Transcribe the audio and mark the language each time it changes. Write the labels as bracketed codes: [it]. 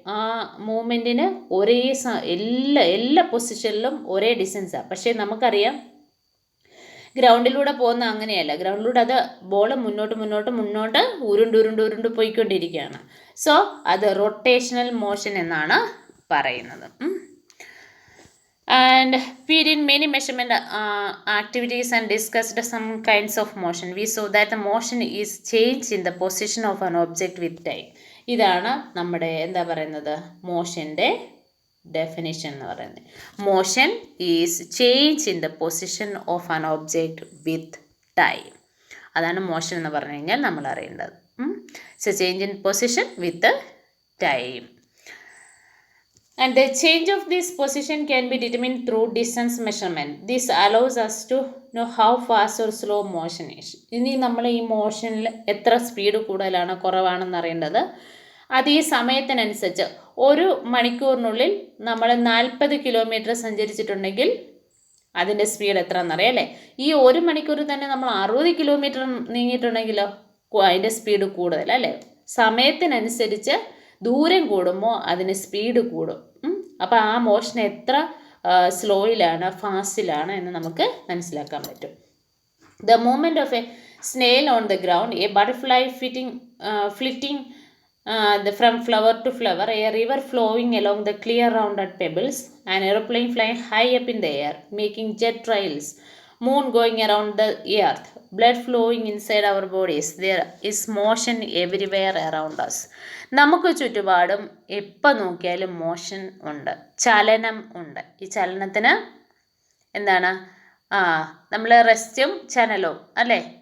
[ml] ആ മൂവ്മെൻറ്റിന് ഒരേ എല്ലാ പൊസിഷനിലും ഒരേ ഡിസ്റ്റൻസാണ്. പക്ഷേ നമുക്കറിയാം ഗ്രൗണ്ടിലൂടെ പോകുന്ന അങ്ങനെയല്ല. ഗ്രൗണ്ടിലൂടെ അത് ബോൾ മുന്നോട്ട് ഉരുണ്ട് പോയിക്കൊണ്ടിരിക്കുകയാണ്. സോ അത് റൊട്ടേഷണൽ മോഷൻ എന്നാണ് പറയുന്നത്. [en] And we did many measurement activities and discussed some kinds of motion. We saw that the motion is change in the position of an object with time. [ml] ഇതാണ് നമ്മുടെ എന്താ പറയുന്നത്, മോഷൻ്റെ ഡെഫിനിഷൻ എന്ന് പറയുന്നത്. [en] Motion is change in the position of an object with time. [ml] അതാണ് motion എന്ന് പറഞ്ഞു കഴിഞ്ഞാൽ നമ്മൾ അറിയേണ്ടത്. [en] So change in position with time. And the change of this position can be determined through distance measurement. This allows us to know how fast or slow motion is. [ml] ഇനി നമ്മൾ ഈ മോഷനിൽ എത്ര സ്പീഡ് കൂടുതലാണ് കുറവാണെന്ന് അറിയേണ്ടത്. അത് ഈ സമയത്തിനനുസരിച്ച് ഒരു മണിക്കൂറിനുള്ളിൽ നമ്മൾ 40 കിലോമീറ്റർ സഞ്ചരിച്ചിട്ടുണ്ടെങ്കിൽ അതിൻ്റെ സ്പീഡ് എത്ര എന്നറിയാം അല്ലേ. ഈ ഒരു മണിക്കൂറിൽ തന്നെ നമ്മൾ 60 കിലോമീറ്റർ നീങ്ങിയിട്ടുണ്ടെങ്കിലോ അതിൻ്റെ സ്പീഡ് കൂടുതലല്ലേ. സമയത്തിനനുസരിച്ച് ദൂരം കൂടുമ്പോൾ അതിന് സ്പീഡ് കൂടും. അപ്പോൾ ആ മോഷൻ എത്ര സ്ലോയിലാണ് ഫാസ്റ്റിലാണ് എന്ന് നമുക്ക് മനസ്സിലാക്കാൻ പറ്റും. [en] The movement of a snail on the ground, a butterfly flitting from flower to flower, a river flowing along the clear rounded pebbles, an aeroplane flying high up in the air, making jet trails, moon going around the earth, blood flowing inside our bodies, there is motion everywhere around us. [ml] നമുക്ക് ചുറ്റുപാടും എപ്പോൾ നോക്കിയാലും motion ഉണ്ട്, ചലനം ഉണ്ട്. ഈ ചലനത്തിന് എന്താണ്? നമ്മൾ റെസ്റ്റും ചലനവും അല്ലേ?